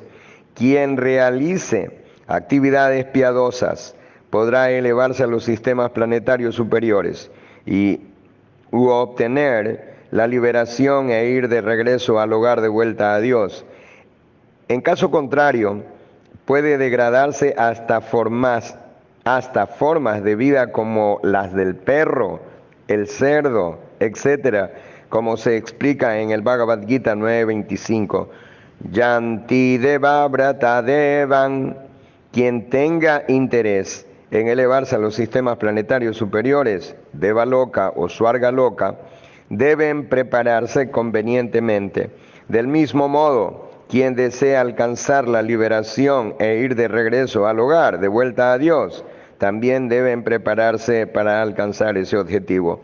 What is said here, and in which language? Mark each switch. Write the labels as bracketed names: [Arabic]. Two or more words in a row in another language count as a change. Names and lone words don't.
[Spanish] Quien realice actividades piadosas podrá elevarse a los sistemas planetarios superiores y obtener la liberación e ir de regreso al hogar de vuelta a Dios. En caso contrario, puede degradarse hasta formas de vida como las del perro, el cerdo, etc., como se explica en el Bhagavad Gita 9.25. [Sanskrit] यान्ति देवव्रता देवान्. [Spanish] Quien tenga interés en elevarse a los sistemas planetarios superiores, [Sanskrit] देवलोक o स्वर्गलोक, [Spanish] deben prepararse convenientemente. Del mismo modo, quien desea alcanzar la liberación e ir de regreso al hogar, de vuelta a Dios, también deben prepararse para alcanzar ese objetivo.